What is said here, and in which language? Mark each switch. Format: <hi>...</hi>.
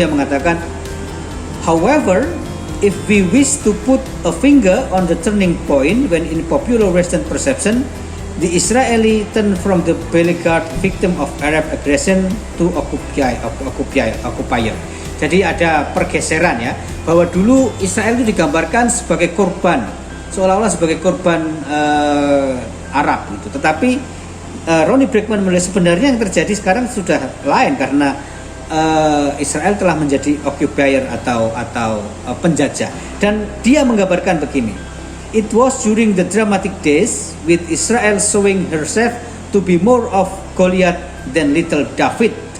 <id>Dia mengatakan,</id> <en>however, if we wish to put a finger on the turning point when in popular Western perception the Israeli turn from the beleaguered victim of Arab aggression to occupier.</en> <id>Jadi ada pergeseran ya, bahwa dulu Israel itu digambarkan sebagai korban, seolah-olah sebagai korban Arab gitu. Tetapi Ronnie Bregman melihat sebenarnya yang terjadi sekarang sudah lain, karena Israel telah menjadi occupier atau penjajah. Dan dia menggambarkan begini.</id> <en>It was during the dramatic days with Israel showing herself to be more of Goliath than little David.</en>